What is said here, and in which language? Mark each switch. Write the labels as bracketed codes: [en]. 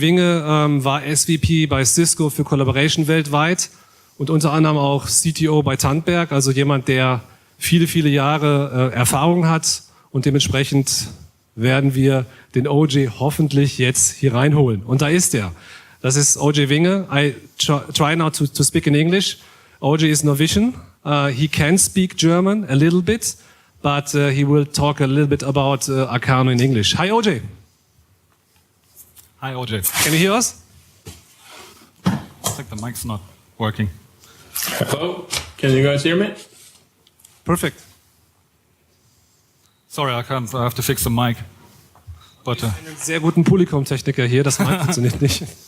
[de] Winge war SVP bei Cisco für Collaboration weltweit und unter anderem auch CTO bei Tandberg, also jemand, der viele, viele Jahre Erfahrung hat und dementsprechend werden wir den O.J. hoffentlich jetzt hier reinholen. Und da ist er. Das ist O.J. Winge. [en] I try now to speak in English. O.J. is Norwegian. He can speak German a little bit. But he will talk a little bit about Acano in English. Hi, OJ. Hi, OJ. Can you hear us? I think the mic's not working. Hello, can you guys hear me? Perfect. Sorry, I have to fix the mic. But [de] Einen sehr guten Polycom-Techniker hier, das Mic funktioniert nicht.